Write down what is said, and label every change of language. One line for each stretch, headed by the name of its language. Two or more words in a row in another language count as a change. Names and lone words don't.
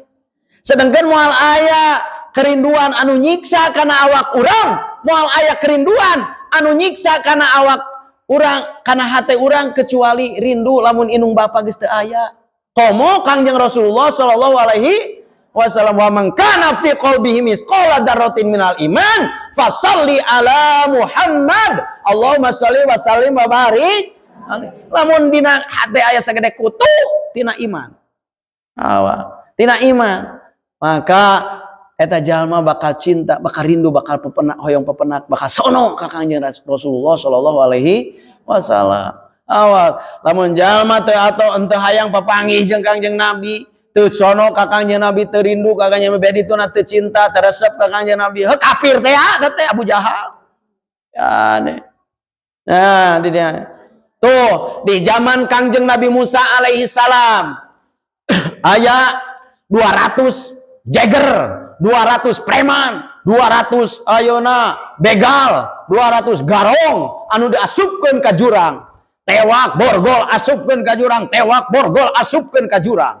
Sundanese: Sedengkeun moal aya kerinduan anu nyiksa kana awak urang, moal aya kerinduan anu nyiksa kana awak urang, kana hate urang kecuali rindu lamun inung bapa geus teu aya. Komo Kangjeng Rasulullah
Arabic: صلى الله عليه وسلم ومن كان في قلبه مثقال ذرة من الإيمان فصل على محمد. اللهم صل وسلم وبارك.
Sundanese: Lamun dina hate aya sagede kutu tina iman. Tina iman. Maka eta jalma bakal cinta, bakal rindu, bakal pepenak, hoyong pepenak, bakal sono ka Kangjeng Rasulullah
Arabic: صلى الله عليه وسلم.
Sundanese: Awal lamun jalma teu atoh henteu hayang papanggih jeung Kangjeng Nabi, teu sono ka Kangjeng Nabi, teu rindu ka Kangjeng Nabi, bedituna teu cinta, teu resep ka Kangjeng Nabi. Heuh kafir teh ya, teh Abu Jahal. Ya deh. Nah, di dia. Tuh, di zaman Kangjeng Nabi Musa alaihi salam aya 200 jeger, 200 preman, 200 ayeuna begal, 200 garong anu diasupkeun ka jurang. Tewak borgol asupkeun ka jurang, tewak borgol asupkeun ka jurang.